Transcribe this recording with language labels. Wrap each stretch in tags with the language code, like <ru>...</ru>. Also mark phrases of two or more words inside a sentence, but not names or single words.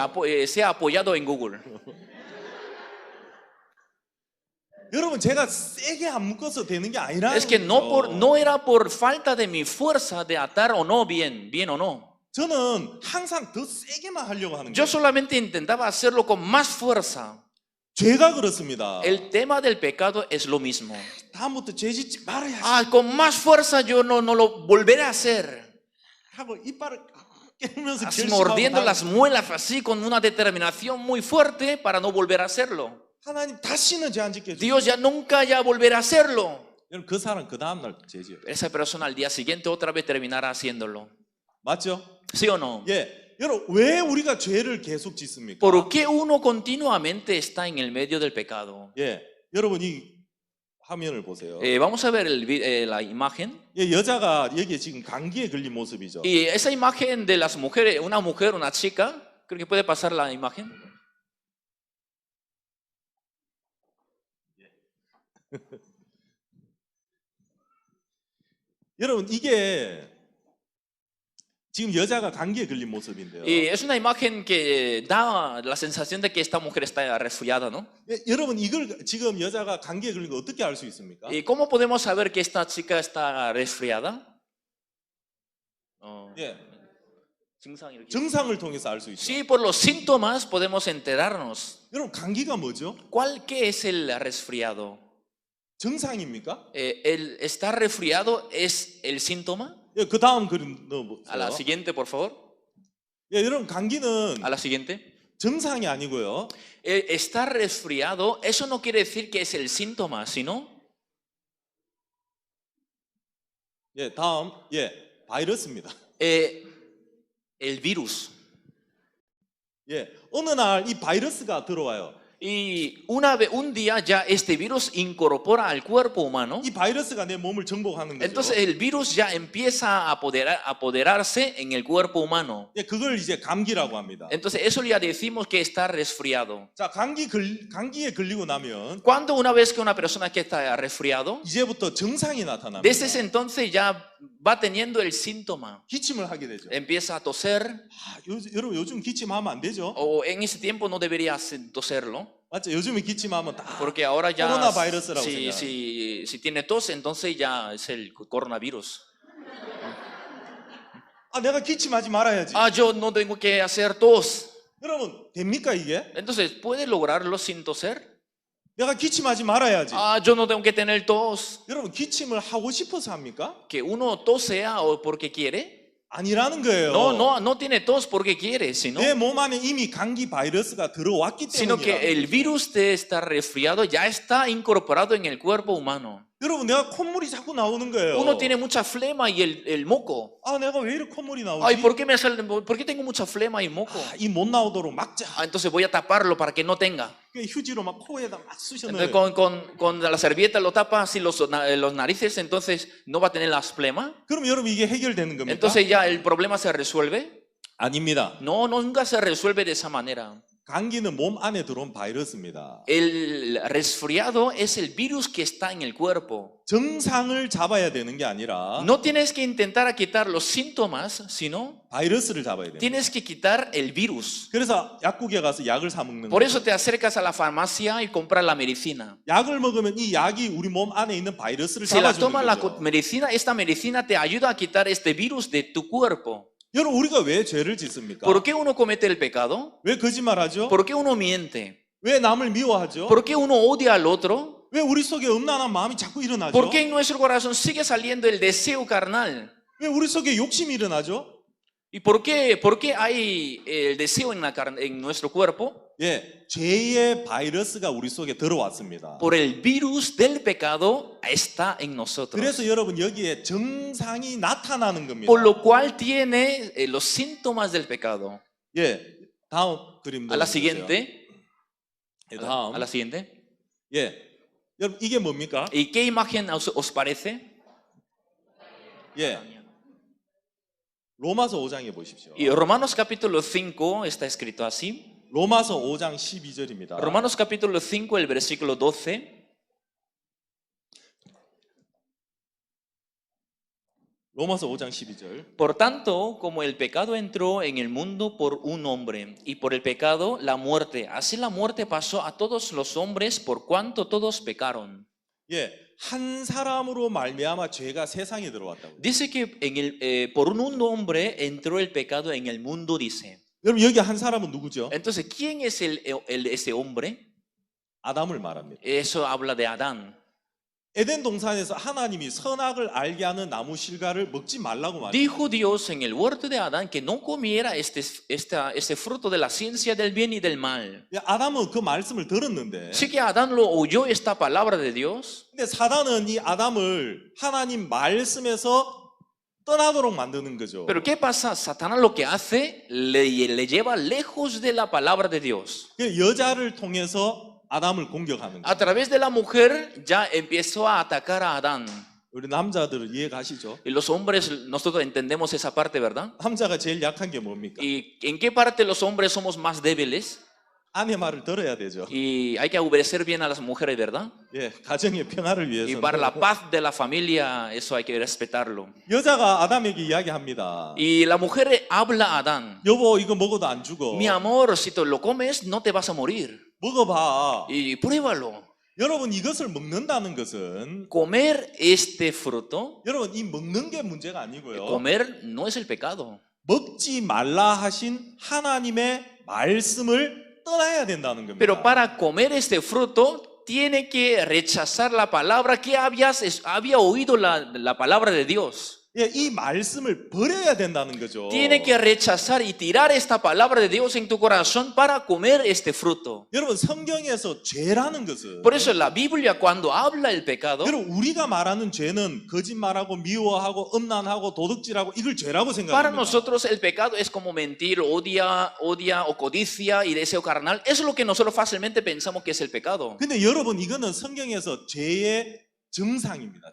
<es>sea apoyado en Google.</es> <ko>여러분 제가 세게 안 묶어서 되는 게 아니라</ko> <es>Es que no era por falta de mi fuerza de atar o no bien o no.</es> <ko>저는 항상 더 세게만 하려고 하는</ko> <es>Yo</es> <ko>거예요.</ko> <es>solamente intentaba hacerlo con más fuerza.</es> <ko>죄가 그렇습니다.</ko> <es>El tema del pecado es lo mismo.</es> <ko>다음부터 죄 짓지 말아야지</ko> <es>Con más fuerza yo no lo volveré a hacer.</es> <ko>하고 이빨을 깨물면서</ko> <es>Así</es> <ko>결심하고</ko> <es>mordiendo</es> <ko>나-</ko> <es>las muelas así con una determinación muy fuerte para no volver a hacerlo.</es> <ko>하나님 다시는 죄 안 짓게 해주세요.</ko> <es>Dios ya nunca ya volverá a hacerlo.</es> <ko>여러분 그 사람 그 다음 날 죄지어요.</ko> <es>Esa persona al día siguiente otra vez terminará haciéndolo.</es> <ko>맞죠?</ko> <es>¿Sí o no?</es> <ko>예, 여러분 왜 우리가 죄를 계속 짓습니까?</ko> <es>¿Por qué uno continuamente está en el medio del pecado?</es> <ko>예, 여러분 이 화면을 보세요.</ko> <es>Vamos a ver la imagen.</es> <ko>예, 여자가 여기에 지금 감기에 걸린 모습이죠.</ko> <es>Y esa imagen de las mujeres, una chica, creo que puede pasar la imagen.</es> <ko>여러분 이게 지금 여자가 감기에 걸린 모습인데요.</ko> <es>Y es una imagen que da la sensación de que esta mujer está resfriada, ¿no?</es> <ko>예, 여러분 이걸 지금 여자가 감기에 걸린 거 어떻게 알 수 있습니까?</ko> <es>¿Y cómo podemos saber que esta chica está resfriada?</es> <ko>예, 증상 이렇게. 증상을 통해서 알 수 있죠.</ko> <es>Sí, por los síntomas podemos enterarnos.</es> <ko>여러분 감기가 뭐죠?</ko> <es>¿Qué es el resfriado?</es> <ko>증상입니까?</ko> <es>¿El estar resfriado es el síntoma?</es> <ko>예, 그 다음 그림 넣어보세요.</ko> <es>A la siguiente, por favor.</es> <ko>예, 여러분 감기는</ko> <es>A la siguiente.</es> <ko>증상이 아니고요.</ko> <es>Estar resfriado, eso no quiere decir que es el síntoma, sino</es> <ko>예, 다음 예, 바이러스입니다.</ko> <es>el virus.</es> <ko>예, 어느 날 이 바이러스가 들어와요.</ko> <es>Y un día ya este virus incorpora al cuerpo humano.</es> <ko>이 바이러스가 내 몸을 정복하는 거죠.</ko> <es>Entonces el virus ya empieza a apoderarse en el cuerpo humano.</es> <ko>예, 그걸 이제 감기라고 합니다.</ko> <es>Entonces eso ya decimos que está resfriado.</es> <ko>자, 감기에 걸리고 나면</ko> <es>Cuando una vez que una persona que está resfriado,</es> <ko>이제부터 증상이 나타납니다.</ko> <es>desde ese entonces ya va teniendo el síntoma.</es> <ko>기침을 하게 되죠.</ko> <es>Empieza a toser,</es> <ko>여러분 요즘 기침하면 안 되죠?</ko> <es>o en ese tiempo no debería toserlo,</es> <ko>맞죠? 요즘에 기침하면 다</ko> <es>porque ahora ya</es> <ko>coronavirus라고</ko> <es>si tiene tos, entonces ya es el coronavirus.</es> <ko>내가 기침하지 말아야지.</ko> <es>Yo no tengo que hacer tos.</es> <ko>여러분 됩니까 이게?</ko> <es>Entonces, ¿puede lograrlo sin toser?</es> <ko>내가 기침하지 말아야지.</ko> <es>Yo no tengo que tener tos.</es> <ko>여러분 기침을 하고 싶어서 합니까?</ko> <es>Que uno tosea o porque quiere.</es> <ko>아니라는 거예요.</ko> <es>No tiene tos porque quiere, sino</es> <ko>내 몸 안에 이미 감기 바이러스가 들어왔기</ko> <es>que</es> <ko>때문이야.</ko> <es>el virus de estar resfriado ya está incorporado en el cuerpo humano.</es> <ko>여러분 내가 콧물이 자꾸 나오는 거예요.</ko> <es>Uno tiene mucha flema y el moco.</es> <ko>내가 왜 이렇게 콧물이 나오지?</ko> <es>Ay, ¿por qué tengo mucha flema y moco?</es> <ko>이 못 나오도록 막자.</ko> <es>Entonces voy a taparlo para que no tenga.</es> <ko>그 휴지로 막 코에다 막 쑤셔</ko> <es>Entonces</es> <ko>넣어요.</ko> <es>con la servilleta lo tapa así los narices, entonces no va a tener las flema.</es> <ko>그럼 여러분 이게 해결되는 겁니까?</ko> <es>Entonces ya el problema se resuelve.</es> <ko>아닙니다.</ko> <es>No, nunca se resuelve de esa manera.</es> <ko>감기는 몸 안에 들어온 바이러스입니다.</ko> <es>El resfriado es el virus que está en el cuerpo.</es> <ko>증상을 잡아야 되는 게 아니라</ko> <es>No tienes que intentar quitar los síntomas, sino</es> <ko>바이러스를 잡아야 됩니다.</ko> <es>tienes que quitar el virus.</es> <ko>그래서 약국에 가서 약을 사 먹는</ko> <es>Por</es> <ko>거예요.</ko> <es>eso te acercas a la farmacia y compras la medicina.</es> <ko>약을 먹으면 이 약이 우리 몸 안에 있는 바이러스를</ko> <es>Si la</es> <ko>잡아주는</ko> <es>tomas la</es> <ko>거죠.</ko> <es>medicina, esta medicina te ayuda a quitar este virus de tu cuerpo.</es> <ko>여러분 우리가 왜 죄를 짓습니까?</ko> <es>¿Por qué uno comete el pecado?</es> <ko>왜 거짓말하죠?</ko> <es>¿Por qué uno miente?</es> <ko>왜 남을 미워하죠?</ko> <es>¿Por qué uno odia al otro?</es> <ko>왜 우리 속에 음란한 마음이 자꾸 일어나죠?</ko> <es>¿Por qué en nuestro corazón sigue saliendo el deseo carnal?</es> <ko>왜 우리 속에 욕심이 일어나죠?</ko> <es>¿Y por qué hay el deseo en nuestro cuerpo?</es> <ko>예, 죄의 바이러스가 우리 속에 들어왔습니다.</ko> <es>por el virus del pecado está en nosotros.</es> <ko>그래서 여러분 여기에 정상이 나타나는 겁니다.</ko> <es>Por lo cual tiene los síntomas del pecado.</es> <ko>예, 다음 그림</ko> <es>A la</es> <ko>보세요.</ko> <es>siguiente.</es> <ko>예,</ko> <es>A</es> <ko>다음.</ko> <es>la siguiente.</es> <ko>예, 여러분 이게 뭡니까?</ko> <es>¿Y qué imagen os parece?</es> <ko>예, 로마서 5장에 보십시오.</ko> <es>Y Romanos capítulo 5 está escrito así.</es> <ko>로마서 5장 12절입니다.</ko> <es>Romanos capítulo 5, el versículo 12.</es> <ko>로마서 5장 12절.</ko> <es>Por tanto, como el pecado entró en el mundo por un hombre, y por el pecado la muerte, así la muerte pasó a todos los hombres por cuanto todos pecaron.</es> <ko>예, 한 사람으로 말미암아 죄가 세상에 들어왔다고.</ko> <es>Dice que por un hombre entró el pecado en el mundo, dice.</es> <ko>여러분 여기 한 사람은 누구죠?</ko> <es>Entonces, ¿quién es ese hombre?</es> <ko>아담을 말합니다.</ko> <es>Eso habla de Adán.</es> <ko>에덴 동산에서 하나님이 선악을 알게 하는 나무 실과를 먹지 말라고 말합니다.</ko> <es>Dijo Dios en el huerto de Adán que no comiera este fruto de la ciencia del bien y del mal.</es> <ko>예, 아담은 그 말씀을 들었는데,</ko> <es>Sí que Adán lo oyó esta palabra de Dios.</es> <ko>근데 사단은 이 아담을 하나님 말씀에서 떠나도록 만드는 거죠.</ko> <es>Pero ¿qué pasa? Satanás lo que hace, le lleva lejos de la palabra de Dios.</es> <ko>그 여자를 통해서 아담을 공격하는 거예요.</ko> <es>A través de la mujer ya empezó a atacar a Adán.</es> <ko>우리 남자들은 이해 가시죠?</ko> <es>Y los hombres, nosotros entendemos esa parte, ¿verdad?</es> <ko>남자가 제일 약한 게 뭡니까?</ko> <es>¿Y en qué parte los hombres somos más débiles?</es> <ko>아내 말을 들어야 되죠.</ko> <es>Y hay que obedecer bien a las mujeres, ¿verdad?</es> <ko>예, 가정의 평화를</ko> <es>Y</es> <ko>위해서.</ko> <es>para la paz de la familia, eso hay que respetarlo.</es> <ko>여자가 아담에게 이야기합니다.</ko> <es>Y la mujer habla a Adán.</es> <ko>여보, 이거 먹어도 안 죽어.</ko> <es>Mi amor, si te lo comes, no te vas a morir.</es> <ko>먹어봐.</ko> <es>Y pruébalo.</es> <ko>여러분 이것을 먹는다는 것은</ko> <es>Comer este fruto,</es> <ko>여러분 이 먹는 게 문제가 아니고요.</ko> <es>comer no es el pecado.</es> <ko>먹지 말라 하신 하나님의 말씀을 떠나야 된다는 겁니다.</ko> <es>Pero para comer este fruto, tiene que rechazar la palabra que había oído la palabra de Dios.</es> <ko>예, 이 말씀을 버려야 된다는 거죠.</ko> <es>Tiene que rechazar y tirar esta palabra de Dios en tu corazón para comer este fruto.</es> <ko>여러분 성경에서 죄라는 것은</ko> <es>Por eso la Biblia cuando habla el pecado,</es> <ko>여러분 우리가 말하는 죄는 거짓말하고 미워하고 음란하고 도둑질하고 이걸 죄라고</ko> <es>para</es> <ko>생각합니다.</ko> <es>nosotros el pecado es como mentir, odia o codicia y deseo carnal. Eso es lo que nosotros fácilmente pensamos que es el pecado.</es> <ko>근데 여러분 이거는 성경에서 죄의 증상입니다.</ko>